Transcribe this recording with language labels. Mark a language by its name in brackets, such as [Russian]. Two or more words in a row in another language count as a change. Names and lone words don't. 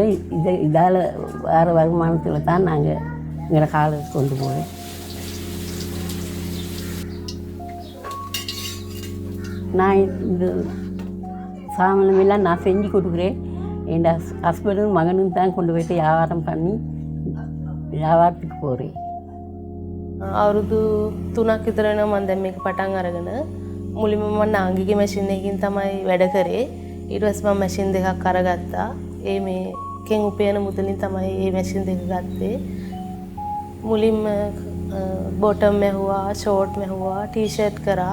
[Tamil] இதால் வேறு வருமானத்தில் தான் நாங்கள் எங்களை காலத்தை கொண்டு போகிறேன். நான் இந்த சாமானமெல்லாம் நான் செஞ்சு கொடுக்குறேன். என் ஹஸ்பண்டும் மகனும் தான் கொண்டு போய்ட்டு வியாபாரம் பண்ணி வியாபாரத்துக்கு போகிறேன். [Sinhala] අවුරුදු 3ක් විතර වෙනවා මම දැන් මේක පටන් අරගෙන. මුලින්ම මම නාංගිගේ මැෂින් එකකින් තමයි වැඩ කරේ. ඊට පස්සේ මම මැෂින් දෙකක් අරගත්තා. මේකෙන් උපයන මුදලින් තමයි මේ මැෂින් දෙක ගත්තේ. මුලින්ම බොටම් මැහුවා, ෂෝට් මැහුවා, ටී-ෂර්ට් කරා.